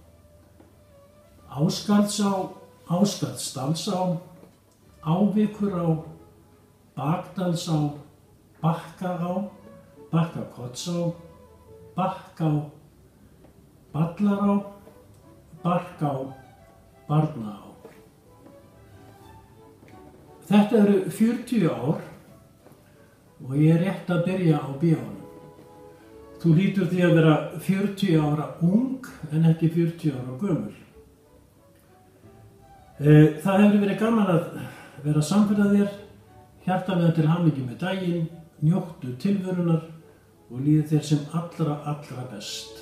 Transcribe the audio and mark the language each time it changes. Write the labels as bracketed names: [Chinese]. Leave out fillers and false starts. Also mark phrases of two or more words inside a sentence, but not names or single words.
[Icelandic] Ásgarðsá, Ásgarðsdalsá, Ávikurá, Bakdalsá, Bakkaá, Bakkakotsá, Bakká, Ballará, Barká, Barnaá. Þetta eru 40 ár og ég er rétt að byrja á B.A.-num. Þú hlýtur því að vera 40 ára ung en ekki 40 ára gömul. Það hefur verið gaman að vera samferða þér, hjartanlega til hamingju með daginn, njóttu tilverunar og líði þér sem allra best.